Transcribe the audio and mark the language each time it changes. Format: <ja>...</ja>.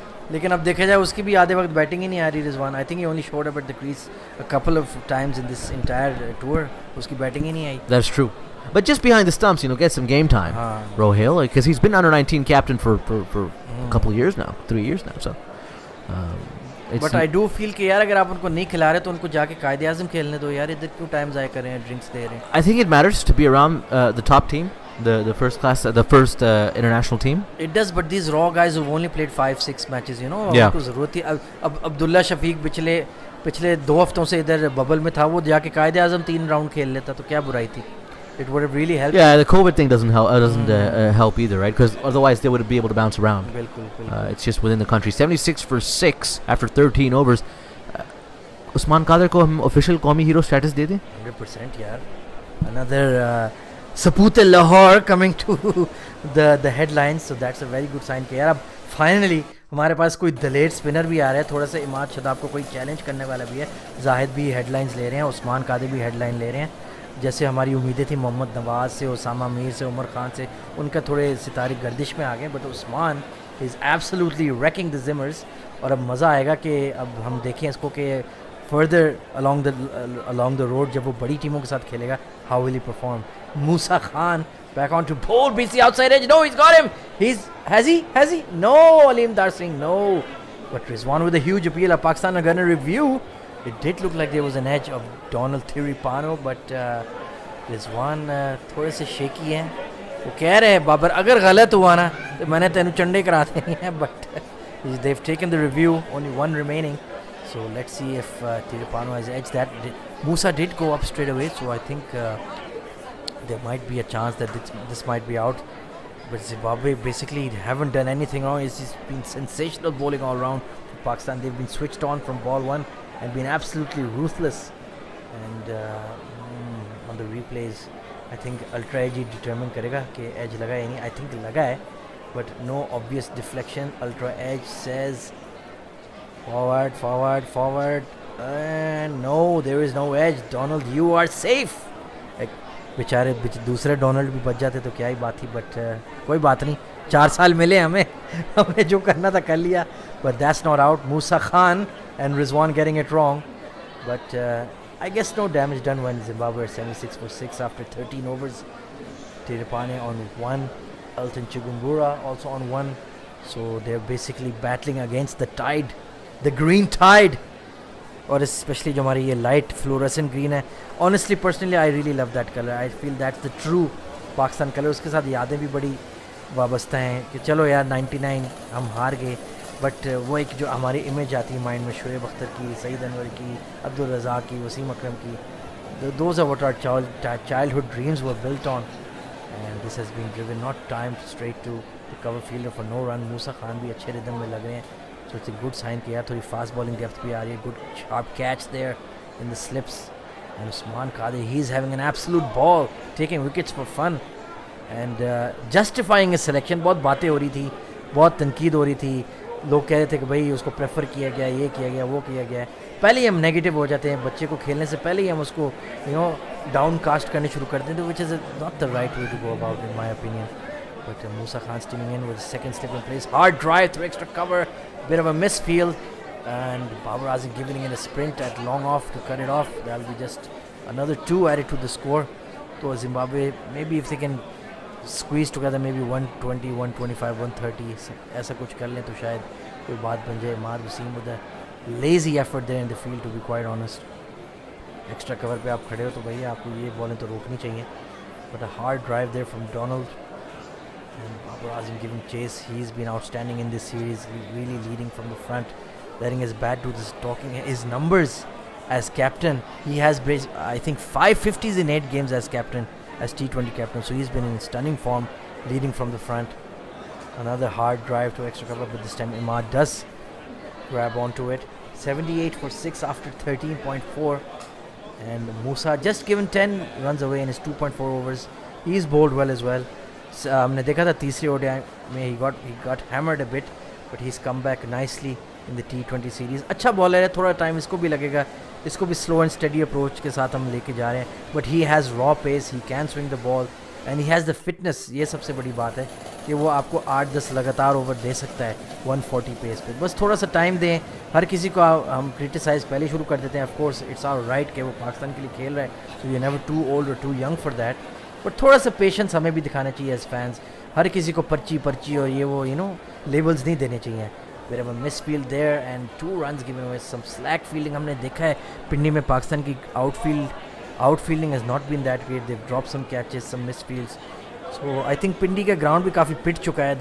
<hi>लेकिन अब देखा जाए उसकी भी आधे वक्त बैटिंग ही नहीं आ रही Rizwan.</hi> <en>I think he only showed up at the crease a couple of times in this entire tour.</en> <hi>उसकी बैटिंग ही नहीं आई.</hi> <en>That's true. But just behind the stumps, get some game time. Rohail, because he's been under 19 captain for a couple of years now, 3 years now. So, but I do feel</en> <hi>कि यार अगर आप उनको नहीं खिला रहे तो उनको जाके कायदे आज़म खेलने दो यार. इधर क्यों टाइम ज़ाया कर रहे हैं, ड्रिंक्स दे रहे हैं.</hi> <en>I think it matters to be around the top team, the first class, the first international team. It does, but these raw guys who've only played 5-6 matches, Yeah.</en> <hi>उनको ज़रूरत थी. अब अब्दुल्ला शफीक पिछले 2 हफ्तों से इधर बबल में था, वो जाके कायदे आज़म 3 राउंड खेल लेता तो क्या बुराई थी.</hi> <en>It would have really helped. Yeah, the COVID thing doesn't help either, right? Because otherwise they would be able to bounce around. It's just within the country. 76 for 6 after 13 overs.</en> <hi>Usman Kader को हम official कौमी hero status दे दें? 100% यार.</hi> <en>Another Sapute Lahore coming to the headlines, so that's a very good sign</en> <hi>कि यार अब finally हमारे पास कोई दलेर स्पिनर भी आ रहा है. थोड़ा सा इमाद शदाब को कोई चैलेंज करने वाला भी है. जाहिद भी हेडलाइंस ले रहे हैं, उस्मान कादर भी हेडलाइन ले रहे हैं. जैसे हमारी उम्मीदें थी मोहम्मद नवाज़ से, उसामा मीर से, उमर खान से, उनका थोड़े सितारे गर्दिश में आ गए.</hi> <en>But Usman is absolutely racking the gymmers.</en> <hi>और अब मज़ा आएगा कि अब हम देखें इसको कि फर्दर</hi> <en>along the road</en> <hi>जब वो बड़ी टीमों के साथ खेलेगा,</hi> <en>how will he perform. Musa Khan back on to bowl, BC outside edge. No, he's got him. Has he? No, Aleem Dar Singh, no. But Rizwan with a huge appeal. Pakistan are going to review. It did look like there was an edge of Donald Tiripano, but Rizwan</en> <hi>थोड़े से</hi> <en>shaky हैं.</en> <hi>वो कह रहे हैं बाबर अगर गलत हुआ ना तो मैंने</hi> <pa>तेनू चंडे करा देनी है.</pa> <en>But they've taken the review, only one remaining. So let's see if Tiripano has edged that. Musa did go up straight away, so I think there might be a chance that this might be out. But Zimbabwe basically haven't done anything wrong. It's just been sensational bowling all round for Pakistan. They've been switched on from ball one and been absolutely ruthless. And on the replays, I think Ultra Edge determine</en> <hi>karega कि edge लगा या नहीं.</hi> <en>I think</en> <hi>लगा है,</hi> <en>but no obvious deflection. Ultra Edge says forward, and no, there is no edge. Donald, you are safe.</en> <hi>बेचारे दूसरे Donald भी बच जाते तो क्या ही बात थी. बट कोई बात नहीं, 4 साल मिले हमें जो करना था कर लिया.</hi> <en>But that's not out. Musa Khan and Rizwan getting it wrong. But I guess no damage done when Zimbabwe are 76 for 6 after 13 overs. Tiripane on 1, Elton Chigumbura also on 1. So they're basically battling against the tide, the green tide.</en> <hi>और especially जो हमारी ये</hi> <en>light fluorescent green</en> <hi>है.</hi> <en>Honestly, personally, I really love that color. I feel that's the true Pakistan color.</en> <hi>उसके साथ यादें भी बड़ी वाबस्ता हैं कि चलो यार 99 हम हार गए. बट वो एक जो हमारी इमेज आती है माइंड में शुएब अख्तर की, सईद अनवर की, अब्दुल रज़ाक की, वसीम अकरम की,</hi> <en>those are what our childhood dreams were built on. And this has been driven, not timed straight to the cover fielder for no run.</en> <hi>Musa Khan भी अच्छे रिदम में लग रहे हैं.</hi> <en>So it's a good sign</en> <hi>कि यार थोड़ी</hi> <en>fast bowling depth</en> <hi>भी आ रही है.</hi> <en>Good sharp catch there in the slips. And Usman Qadir, he's having an absolute ball, taking wickets for fun. And justifying his selection.</en> <hi>बहुत बातें हो रही थी, बहुत तनकीद हो रही थी. लोग कह रहे थे कि भाई उसको प्रेफर किया गया, ये किया गया, वो किया गया. पहले ही हम नेगेटिव हो जाते हैं, बच्चे को खेलने से पहले ही हम उसको डाउन कास्ट करने शुरू कर देते हैं,</hi> <en>which is not the right way to go about in my opinion. But Musa Khan steaming in with the second slip in place. Hard drive through extra cover, bit of a misfield, and Babar Azim giving it a sprint at long off to cut it off. That'll be just another 2 added to the score. So Zimbabwe, maybe if they can squeeze together maybe 120, 125, 130</en> <hi>ऐसा कुछ कर लें तो शायद कोई बात बन जाए.</hi> <en>Mahad Wasim with a lazy effort there in the field, to be quite honest.</en> <hi>Extra cover पे आप खड़े हो तो भैया आपको ये बॉलें तो रोकनी चाहिए.</hi> <en>But a hard drive there from Donald. And Babar Azim giving chase. He's been outstanding in this series, really leading from the front, letting his bat do this talking. His numbers as captain, he has I think 550s in 8 games as captain, as T20 captain. So he's been in stunning form, leading from the front. Another hard drive to extra cover, but this time Imad does grab onto it. 78 for 6 after 13.4. And Musa just given 10 runs away in his 2.4 overs. He's bowled well as well.</en> <hi>हमने देखा था तीसरी ODI में</hi> <en>he got hammered a bit, but he's come back nicely in the T20 series.</en> <hi>अच्छा bowler है, थोड़ा time इसको भी लगेगा. इसको भी</hi> <en>slow and steady approach</en> <hi>के साथ हम लेके जा रहे हैं.</hi> <en>But he has raw pace, he can swing the ball and he has the fitness.</en> <hi>ये सबसे बड़ी बात है कि वो आपको 8-10 लगातार ओवर दे सकता है 140 पेस पे. बस थोड़ा सा टाइम दें. हर किसी को हम क्रिटिसाइज़ पहले शुरू कर देते हैं.</hi> <en>of course it's our right</en> <hi>कि वो पाकिस्तान के लिए खेल रहा है,</hi> <en>So you never too old or too young for that.</en> <hi>But थोड़ा सा पेशेंस हमें भी दिखाना चाहिए</hi> <en>As fans.</en> <hi>हर किसी को पर्ची और ये वो लेबल्स नहीं देने चाहिए.</hi> <en>Bit of a misfield there and 2 runs given away. Some slack fielding</en> <hi>हमने देखा है पिंडी में. पाकिस्तान की</hi> <en>outfielding has not been that great. They've dropped some catches, some misfields. So I think</en> <hi>पिंडी का ground भी काफ़ी पिट चुका है.</hi>